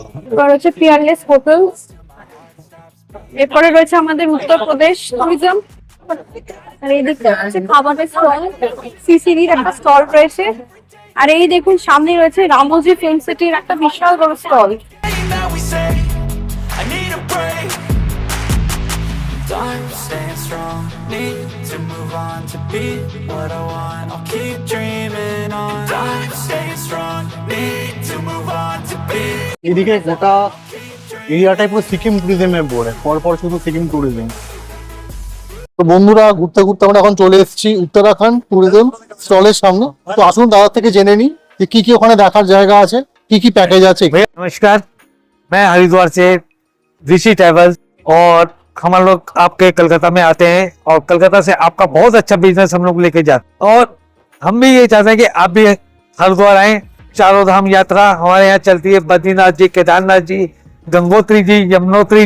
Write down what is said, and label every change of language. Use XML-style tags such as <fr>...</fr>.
<bn>এবার হচ্ছে Peerless hotels, এরপরে রয়েছে আমাদের উত্তরপ্রদেশ ট্যুরিজম, আর এই দিকটা হচ্ছে খাবারের স্টল, সিসিডির একটা স্টল রয়েছে, আর এই দেখুন সামনে রয়েছে রামোজি ফিল্ম সিটির একটা বিশাল বড় stall.</bn> <en>I'm staying strong, need to move on to be what I want. I'll keep dreaming on. I'm staying strong, need to move on to be.</en> <bn>এদিকে গোটা এরিয়াটাই পুরো সিকিম ট্যুরিজমে পড়ে, পরপর শুধু সিকিম ট্যুরিজম। তো বন্ধুরা, ঘুরতে ঘুরতে আমরা এখন চলে এসেছি উত্তরাখণ্ড ট্যুরিজম স্টলের সামনে। তো আসুন দাদার থেকে জেনে নিই যে কি কি ওখানে দেখার জায়গা আছে, কি কি প্যাকেজ আছে।</bn> <hi>नमस्कार, मैं हरिद्वार से ऋषि ट्रैवल्स, और हम लोग आपके कलकत्ता में आते हैं, और कलकत्ता से आपका बहुत अच्छा बिजनेस हम लोग लेके जाते हैं, और हम भी ये चाहते हैं कि आप भी हरिद्वार आए। चारों धाम यात्रा हमारे यहाँ चलती है, बद्रीनाथ जी, केदारनाथ जी, गंगोत्री जी, यमुनोत्री।</hi>